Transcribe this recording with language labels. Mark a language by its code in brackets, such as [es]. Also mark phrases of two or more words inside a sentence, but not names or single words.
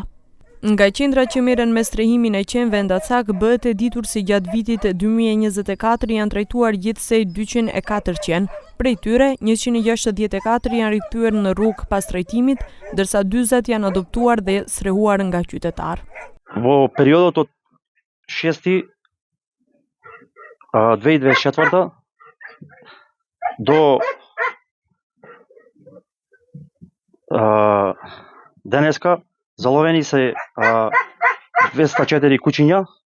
[sq] Nga qendrat që merren me strehimin e qenëve Ndacak, bëhet e ditur se gjatë vitit 2024 janë trajtuar gjithsej 204 qenë. Prej tyre, 164 janë rikthyer në rrugë pas trajtimit, ndërsa 40 janë adoptuar dhe strehuar nga qytetarë. [mk] Во периодот од 6 2024 до денеска заловени се 204 кучиња.